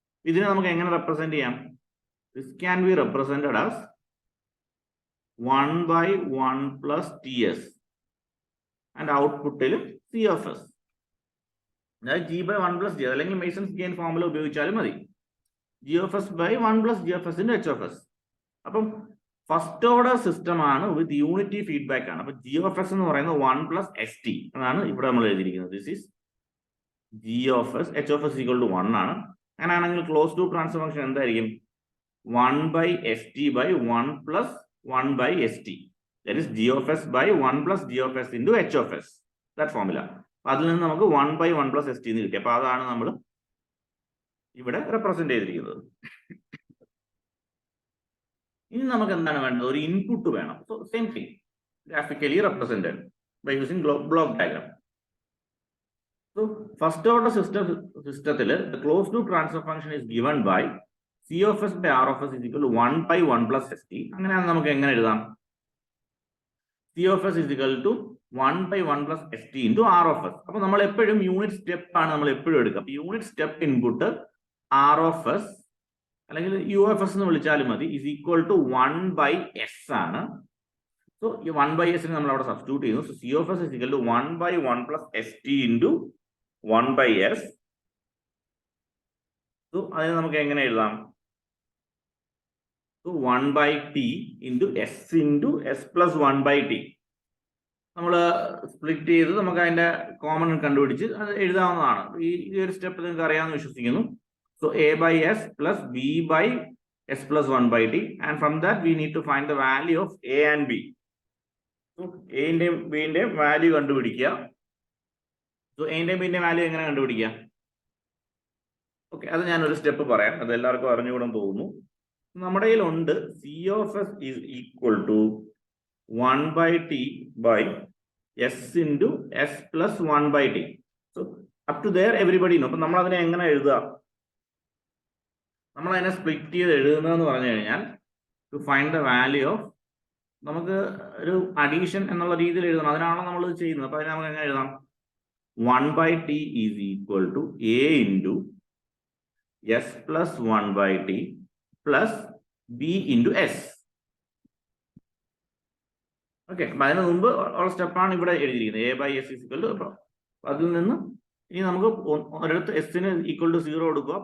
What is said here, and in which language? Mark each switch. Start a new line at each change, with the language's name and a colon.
Malayalam: ഇതിനെ നമുക്ക് എങ്ങനെ റെപ്രസെന്റ് ചെയ്യാം?
English: This can be represented as 1/1 plus TS, and ഔട്ട്പുട്ടിൽ C of s.
Malayalam: അതായത് G/1 plus G, അല്ലെങ്കിൽ മേസൺസ് ഗെയിൻ ഫോർമുല ഉപയോഗിച്ചാലും മതി.
English: G of s by 1 plus G of s into H of s.
Malayalam: അപ്പം ഫസ്റ്റ് ഓർഡർ സിസ്റ്റം ആണ് വിത്ത് unity feedback ആണ്. അപ്പൊ G of s എന്ന് പറയുന്നത് 1 plus ST എന്നാണ് ഇവിടെ നമ്മൾ എഴുതിയിരിക്കുന്നത്.
English: This is G of s.
Malayalam: H of s equal to 1 ആണ്. അങ്ങനെയാണെങ്കിൽ ക്ലോസ് ലൂപ്പ് ട്രാൻസ്ഫർ ഫംഗ്ഷൻ എന്തായിരിക്കും?
English: 1/ST by 1 plus 1/ST. That is G of s by 1 plus G of s into H of s. That formula.
Malayalam: അതിൽ നിന്ന് നമുക്ക് 1/1 plus ST എന്ന് കിട്ടി. അപ്പൊ അതാണ് നമ്മൾ ഇവിടെ റെപ്രസെന്റ് ചെയ്തിരിക്കുന്നത്. ഇനി നമുക്ക് എന്താണ് വേണ്ടത്? ഒരു ഇൻപുട്ട് വേണം.
English: So same thing, graphically represented by using block diagram. So first order സിസ്റ്റത്തിൽ the close loop transfer function is given by C of s by R of s is equal to 1/1 plus ST.
Malayalam: അങ്ങനെയാണ് നമുക്ക് എങ്ങനെ എഴുതാം?
English: C of s is equal to 1/1 plus ST into R of s.
Malayalam: അപ്പൊ നമ്മൾ എപ്പോഴും unit step ആണ് നമ്മൾ എപ്പോഴും എടുക്കുക. അപ്പൊ unit step input R of s അല്ലെങ്കിൽ U of s എന്ന് വിളിച്ചാലും മതി,
English: is equal to
Malayalam: 1/s ആണ്. സോ ഈ 1/s നമ്മൾ അവിടെ സബ്സ്റ്റിറ്റ്യൂട്ട് ചെയ്യുന്നു.
English: So C of s is equal to 1/1 plus ST into 1/s. So
Malayalam: അതിന് നമുക്ക് എങ്ങനെ എഴുതാം?
English: So 1 by t into s plus 1 by t.
Malayalam: നമ്മൾ സ്പ്ലിറ്റ് ചെയ്ത് നമുക്ക് അതിന്റെ കോമൺ കണ്ടുപിടിച്ച് അത് എഴുതാവുന്നതാണ്. ഈ ഒരു സ്റ്റെപ്പ് നിങ്ങൾക്ക് അറിയാമെന്ന് വിശ്വസിക്കുന്നു.
English: So a by s plus b by s plus 1 by t, and from that we need to find the value of a and b.
Malayalam: So a ന്റെയും b ന്റെയും വാല്യൂ കണ്ടുപിടിക്കുക. സോ a ന്റെയും b ന്റെയും value എങ്ങനെ കണ്ടുപിടിക്കുക? Okay, അത് ഞാനൊരു step പറയാം. അത് എല്ലാവർക്കും അറിഞ്ഞുകൂടാൻ തോന്നുന്നു. നമ്മുടെ കയ്യിലുണ്ട് c of s is equal to 1 by t by s into s plus 1 by t.
English: So up to there everybody know.
Malayalam: അപ്പൊ നമ്മൾ അതിനെ എങ്ങനെ എഴുതുക? നമ്മൾ അതിനെ സ്പ്ലിറ്റ് ചെയ്ത് എഴുതുന്നതെന്ന് പറഞ്ഞു കഴിഞ്ഞാൽ
English: to find the value of,
Malayalam: നമുക്ക് ഒരു അഡീഷൻ എന്നുള്ള രീതിയിൽ എഴുതണം. അതിനാണ് നമ്മൾ ഇത് ചെയ്യുന്നത്. അപ്പൊ അതിനെ നമുക്ക് എങ്ങനെ എഴുതാം?
English: 1 by t is equal to a into s plus 1 by t plus b into s.
Malayalam: Okay, അപ്പൊ അതിന് മുമ്പ് ഉള്ള സ്റ്റെപ്പാണ് ഇവിടെ എഴുതിയിരിക്കുന്നത്. a by s is equal to. അതിൽ നിന്ന് ഇനി നമുക്ക് ഒരിടത്ത് എസിന് ഈക്വൽ ടു 0 കൊടുക്കുക.